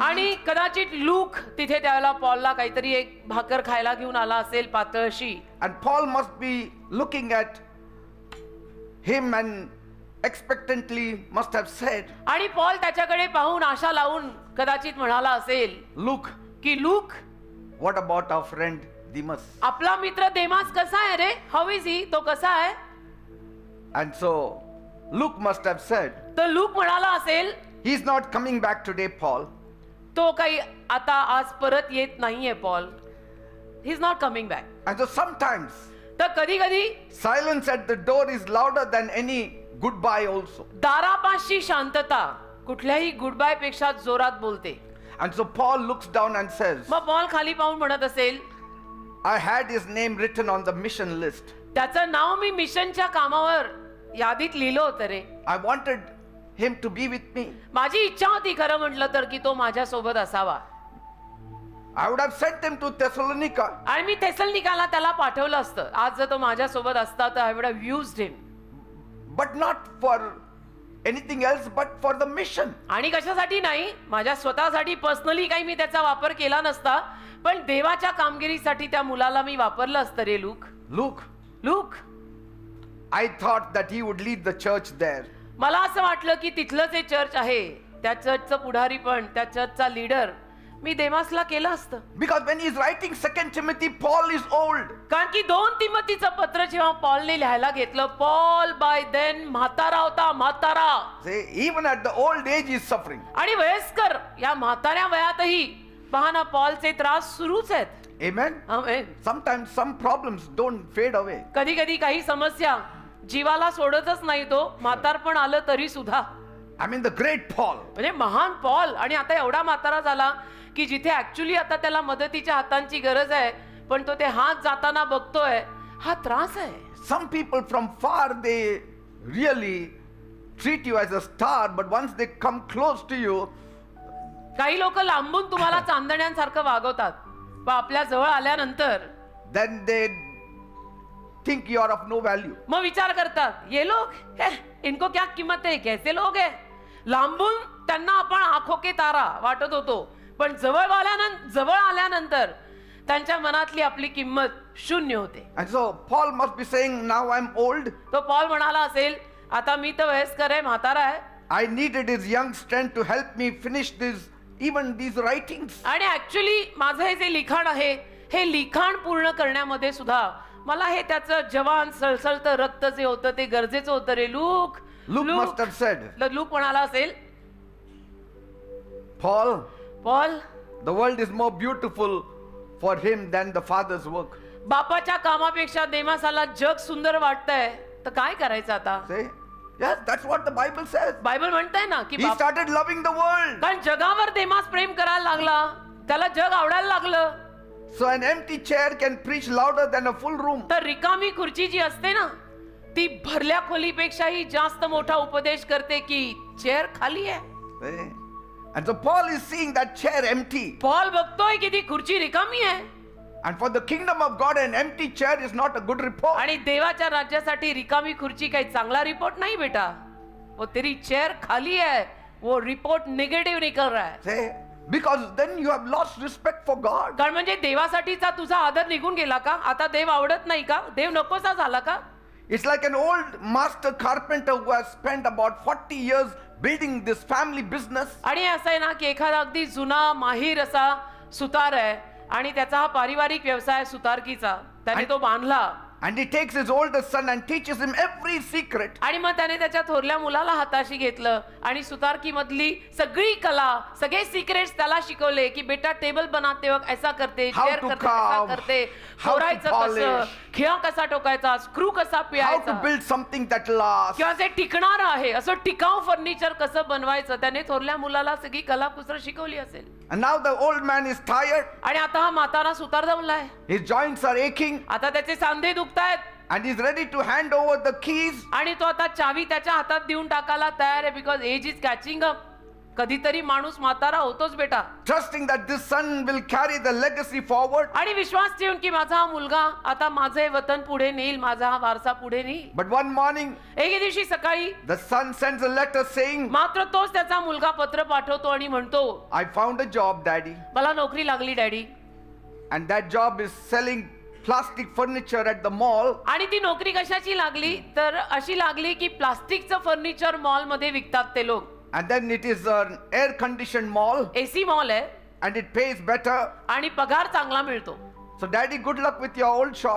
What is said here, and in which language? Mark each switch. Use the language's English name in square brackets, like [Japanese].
[Marathi] आणि [English] eat. [Marathi] कदाचित look तिथे त्यावेळेला पॉलला काहीतरी एक भाकर खायला घेऊन आला असेल पातळशी. [English] And Paul must be looking at him and expectantly must have said, [Marathi] आणि पॉल त्याच्याकडे पाहून आशा लावून कदाचित म्हणाला असेल [English] Luke, [Marathi] की look, [English] what about our friend Demas? [Marathi] आपला मित्र देमास कसा आहे रे? [English] How is he? [Marathi] तो कसा आहे? [English] And so Luke must have said, [Marathi] तर लूक म्हणाला असेल [English] he's not coming back today, Paul. [Marathi] तो काही आता आज परत येत नाहीये Paul. [English] He is not coming back. And so sometimes [Marathi] तर कधी कधी [English] silence at the door is louder than any goodbye also. [Marathi] दारापाशी शांतता कुठल्याही गुड बाय पेक्षा जोरात बोलते. [English] And so Paul looks down and says, [Marathi] मग पॉल खाली पाहून म्हणत असेल [English] I had his name written on the mission list. [Marathi] त्याचं नाव मी मिशनच्या कामावर यादीत लिहिलं होतं रे. [English] I wanted him to be with me. [Marathi] माझी इच्छा होती खरं म्हटलं तर की तो माझ्या सोबत असावा. [English] I would have sent him to Thessalonica. [Marathi] आणि मी थेसलनिकाला त्याला पाठवलं असतं. आज जर तो माझ्या सोबत असता तर [English] I would have used him. But not for anything else, but for the mission. [Marathi] आणि कशासाठी नाही, माझ्या स्वतःसाठी पर्सनली काही मी त्याचा वापर केला नसता, पण देवाच्या कामगिरीसाठी त्या मुलाला मी वापरलं असतं रे look. [English] Luke, I thought that he would lead the church there. [Marathi] मला असं वाटलं की तिथलंच हे चर्च आहे, त्या चर्चचं पुढारी पण, त्या चर्चचा लीडर मी देमासला केलं असतं. [English] Because when he's writing 2 Timothy, Paul is old. [Marathi] कारण की 2 तिमोथीचं पत्र जेव्हा पॉलने लिहायला घेतलं, पॉल [English] by then [Marathi] म्हातारा होता, म्हातारा. [English] See, even at the old age he is suffering. [Marathi] आणि वयस्कर या म्हाताऱ्या वयातही पहा ना पॉलचे त्रास सुरूच आहेत. [English] Amen. [Marathi] Amen. [English] Sometimes some problems don't fade away. [Marathi] कधी कधी काही समस्या जीवाला सोडतच नाही तो, म्हातारपण आलं तरी सुद्धा. [English] I mean the great Paul. [Marathi] म्हणजे महान पॉल आणि आता एवढा म्हातारा झाला की जिथे ऍक्च्युली आता त्याला मदतीच्या हातांची गरज आहे, पण तो ते हात जाताना बघतोय, हा त्रास आहे. [English] Some people from far, they really treat you as a star, but once they come close to you, [Marathi] काही लोक लांबून तुम्हाला चांदण्यांसारखं वागवतात, पण आपल्या जवळ आल्यानंतर [English] then they think you are of no value. [Marathi] मग विचार करतात, [Hindi] ये लोग हे, इनको क्या किंमत है, कैसे लोग है. [Marathi] लांबून त्यांना आपण [Hindi] आंखों के तारा [Marathi] वाटत होतो, पण जवळ आल्यानंतर त्यांच्या मनातली आपली किंमत शून्य होते. [English] And so Paul must be saying, now I'm old. [Marathi] तो पॉल म्हणाला असेल, आता मी तर वयस्कर आहे, म्हातारा आहे. [English] I needed his young strength to help me finish even these writings. [Marathi] आणि ऍक्च्युली माझं हे जे लिखाण आहे, हे लिखाण पूर्ण करण्यामध्ये सुद्धा मला हे त्याचं जवान सळसळतं रक्त जे होतं ते गरजेचं होतं रे look. [English] Luke must have said, [Marathi] look म्हणाला असेल, [English] Paul, [Marathi] Paul, [English] the world is more beautiful for him than the Father's work. [Marathi] बापाच्या कामापेक्षा देमासाला जग सुंदर वाटतंय, तर काय करायचं आता. [English] See? Yes, that's what the Bible says. [Marathi] Bible म्हणताय ना की [English] He started loving the world. [Marathi] कारण जगावर देमास प्रेम करायला लागला, त्याला जग आवडायला लागलं. [English] So an empty chair can preach louder than a full room. [Marathi] तर रिकामी खुर्ची जी असते ना, ती भरल्या खोलीपेक्षाही जास्त मोठा उपदेश करते की चेअर खाली आहे. Eh? [English] And so Paul is seeing that chair empty. [Marathi] Paul बघतोय की ती खुर्ची रिकामी आहे. [English] And for the kingdom of God, an empty chair is not a good report. [Marathi] आणि देवाच्या राज्यासाठी रिकामी खुर्ची काही चांगला रिपोर्ट नाही बेटा. [Hindi] वो तेरी चेयर खाली है, वो रिपोर्ट निगेटिव्ह निकल रहा है. [English] Say, because then you have lost respect for God. [Marathi] कारण म्हणजे देवासाठीचा तुझा आदर निघून गेला का? आता देव आवडत नाही का? देव नकोसा झाला का? [English] It's like an old master carpenter who has spent about 40 years building this family business. [Marathi] आणि असं आहे ना की एखादा अगदी जुना माहीर असा सुतार आहे आणि त्याचा हा पारिवारिक व्यवसाय सुतारकीचा, त्याने तो बांधला. [English] And he takes his oldest son and teaches him every secret. [Marathi] आणि मग त्याने त्याच्या थोरल्या मुलाला हाताशी घेतलं आणि सुतारकी मधली सगळी कला, सगळे सिक्रेट्स त्याला शिकवले की [Hindi] बेटा टेबल बनाते वक्त ऐसा करते, [English] How chair to [Hindi] करते ऐसा [English] carve, [Hindi] करते, [English] how to [Marathi] फोडायचं कसं, [English] polish, [Marathi] खिळा कसा टोकायचा, स्क्रू कसा [English] How to [Marathi] पिळायचा, [English] build something that lasts. [Marathi] किंवा जे टिकणार आहे असं टिकाऊ फर्निचर कसं बनवायचं, त्याने थोरल्या मुलाला सगळी कलाकुसर शिकवली असेल. [English] And now the old man is tired. [Marathi] आणि आता हा म्हातारा सुतार जमलाय. [English] His joints are aching. [Marathi] आता त्याचे सांधे दुखतायत [English] And he's ready to hand over the keys. [Marathi] आणि तो आता चावी त्याच्या हातात देऊन टाकायला तयार आहे. [English] Because age is catching up. [Marathi] कधीतरी माणूस म्हातारा होतोच बेटा. [English] Trusting that this son will carry the legacy forward. [Marathi] आणि विश्वास ठेवून की माझा हा मुलगा आता माझे वतन पुढे नेईल, माझा हा वारसा पुढे नेईल. [English] But one morning, [Marathi] एके दिवशी सकाळी [English] the son sends a letter saying, [Marathi] मात्र तोच त्याचा मुलगा पत्र पाठवतो आणि म्हणतो, [English] I found a job, Daddy. [Marathi] मला नोकरी लागली daddy. [English] And that job is selling plastic furniture at the mall. [Marathi] आणि ती नोकरी कशाची लागली तर अशी लागली की प्लास्टिकचं फर्निचर मॉल मध्ये विकतात ते लोक. [English] And then it is an air conditioned mall. [Marathi] AC mall आहे [English] And it pays better. [Marathi] आणि पगार चांगला मिळतो. [English] So Daddy, good luck with your old shop.